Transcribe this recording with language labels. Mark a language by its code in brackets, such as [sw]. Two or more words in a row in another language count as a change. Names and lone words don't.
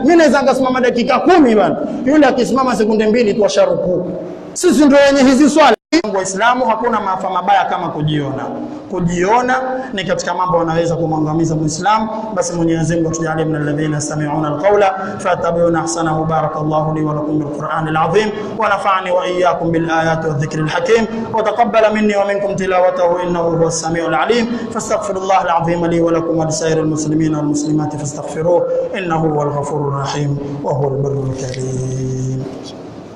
[sw] Mimi naweza ngasimama dakika 10 bwana, yule akisimama sekunde 2 tu asharuku. Sisi ndio wenye hizi swala. Waislamu hakuna maafa mabaya kama kujiona. Kujiona ni katika mambo yanaweza kumwangamiza Muislamu. Basi Mwenyezi Mungu atujalie [ar] من الذين يستمعون القول فيتبعون أحسنه. بارك الله لي ولكم بالقرآن العظيم ونفعني وإياكم بالآيات والذكر الحكيم وتقبل مني ومنكم تلاوته إنه هو السميع العليم. فأستغفر الله العظيم لي ولكم ولسائر المسلمين والمسلمات فاستغفروه إنه هو الغفور الرحيم وهو البر الكريم.